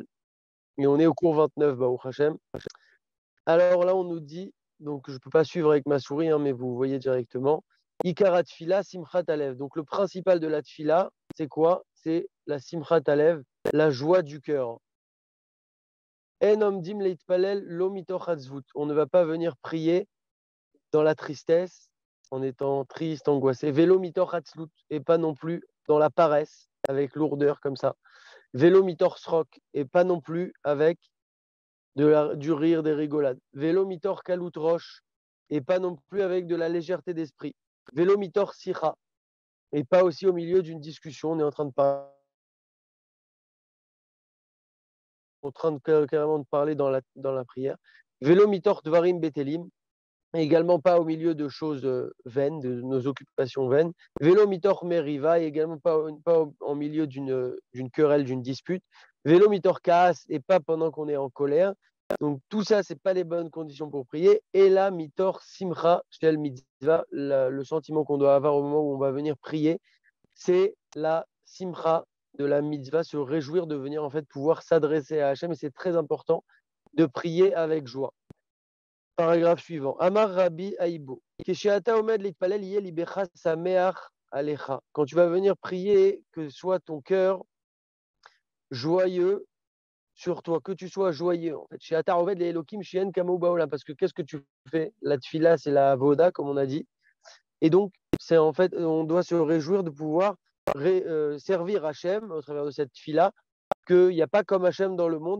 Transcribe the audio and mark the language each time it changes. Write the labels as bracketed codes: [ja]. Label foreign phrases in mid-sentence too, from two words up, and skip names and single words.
[fr] Et on est au cours 29, Baruch Hashem. Alors là, on nous dit, donc je ne peux pas suivre avec ma souris, hein, mais vous voyez directement, [he] עיקר תפילה, שמחת הלב. [fr] Donc le principal de la tfila, c'est quoi? C'est la [he] שמחת הלב, [fr] la joie du cœur. [he] אין עומדים להתפלל לא מתוך עצבות. [fr] On ne va pas venir prier dans la tristesse, en étant triste, angoissé. [he] ולא מתוך עצלות, [fr] et pas non plus dans la paresse, avec lourdeur comme ça. [he] ולא מתוך שחוק, [fr] et pas non plus avec du rire, des rigolades. [he] ולא מתוך קלות ראש, [fr] et pas non plus avec de la légèreté d'esprit. [he] ולא מתוך שיחה, [fr] et pas aussi au milieu d'une discussion. On est en train carrément de parler dans la prière. [he] ולא מתוך דברים בטלים, [fr] et également pas au milieu de choses vaines, de nos occupations vaines. [he] ולא מתוך מריבה, [fr] et également pas en milieu d'une querelle, d'une dispute. [he] ולא מתוך כעס, [fr] et pas pendant qu'on est en colère. Donc tout ça, c'est pas les bonnes conditions pour prier. Et là, [he] מתוך שמחה של מצוה, [fr] le sentiment qu'on doit avoir au moment où on va venir prier, c'est la simcha de la mitzvah, se réjouir de venir en fait pouvoir s'adresser à Hachem. Et c'est très important de prier avec joie. Paragraphe suivant. [he] אמר רבי אייבו. כשאתה עומד להתפלל יהא לבך שמח עליך. [fr] Quand tu vas venir prier, que soit ton cœur joyeux sur toi, que tu sois joyeux. En fait, [he] שאתה עומד ל אלוקים שאין כמוהו בעולם. [fr] Parce que qu'est-ce que tu fais? La tfila, c'est la voda, comme on a dit. Et donc, c'est en fait, on doit se réjouir de pouvoir servir Hachem au travers de cette tfila, qu'il n'y a pas comme Hachem dans le monde.